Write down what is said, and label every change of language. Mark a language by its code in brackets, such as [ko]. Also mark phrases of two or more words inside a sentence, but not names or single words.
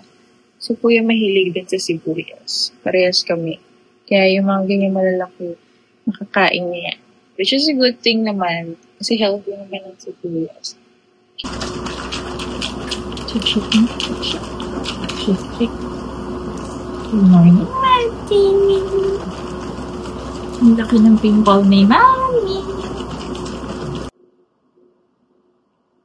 [tl] So, Kuya mahilig din sa sibuyas. Parehas kami. Kaya yung mga ganyan malalaki, makakain niya. Which is [en] a good thing naman. [tl] Kasi healthy naman ang sibuyas. [en] Shake. Good morning, Martin. [tl] Ang laki ng pimple ni Mami.